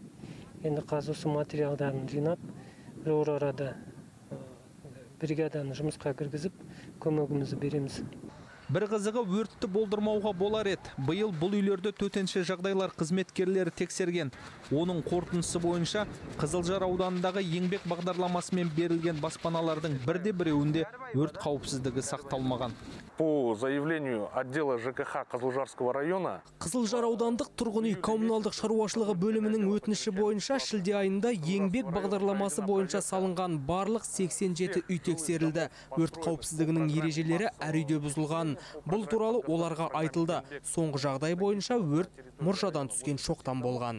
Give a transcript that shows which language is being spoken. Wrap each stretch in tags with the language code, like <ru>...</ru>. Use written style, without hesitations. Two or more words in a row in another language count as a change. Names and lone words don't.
<kk>Енді қазір осы материалдарын жинап, бір арада бригаданы жұмысқа кіргізіп, көмегімізді береміз. Бір қызығы өртті болдырмауға болар еді. Биыл бұл үйлерді төтенше жағдайлар қызметкерлері тексерген. Оның қорытындысы бойынша Қызылжар ауданындағы еңбек бағдарламасымен берілген баспаналардың бірде-біреуінде өрт қауіпсіздігі сақталмаған.</kk> <ru>По заявлению отдела ЖКХ Қызылжарского района,</ru> <kk>Қызылжар аудандық тұрғын үй коммуналдық шаруашылығы бөлімінің өтініші бойынша шілде айында еңбек бағдарламасы бойынша салынған барлық 87 үй тексерілді. Өрт қауіпсіздігінің ережелері әр үйде бұзылған. Бұл туралы оларға айтылды. Соңғы жағдай бойынша өрт мұржадан түскен шоқтан болған.</kk>